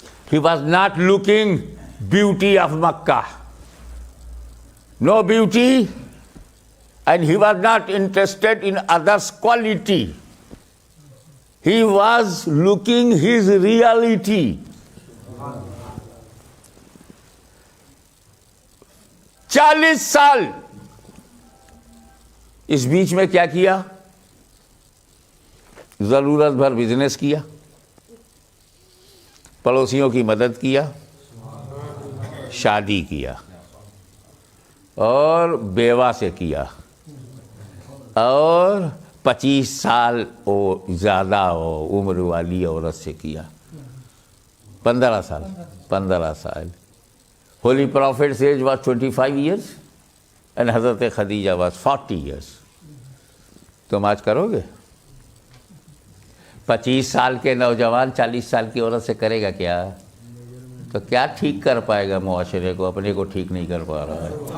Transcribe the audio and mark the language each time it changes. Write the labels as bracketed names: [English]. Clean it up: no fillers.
[English] He was not looking beauty of Makkah. No beauty, and he was not interested in others' quality. He was looking his reality. [Urdu] 40 साल اس بیچ میں کیا کیا؟ ضرورت بھر business کیا، پڑوسیوں کی مدد کیا، شادی کیا، اور بیوہ سے کیا، اور 25 سال زیادہ عمر والی عورت سے کیا، 15 سال. [English] Holy Prophet's age was 25 years and Hazrat Khadija was 40 years. [Urdu] تم آج کرو گے؟ 25 سال کے نوجوان 40 سال کی عورت سے کرے گا کیا؟ تو کیا ٹھیک کر پائے گا معاشرے کو؟ اپنے کو ٹھیک نہیں کر پا رہا ہے.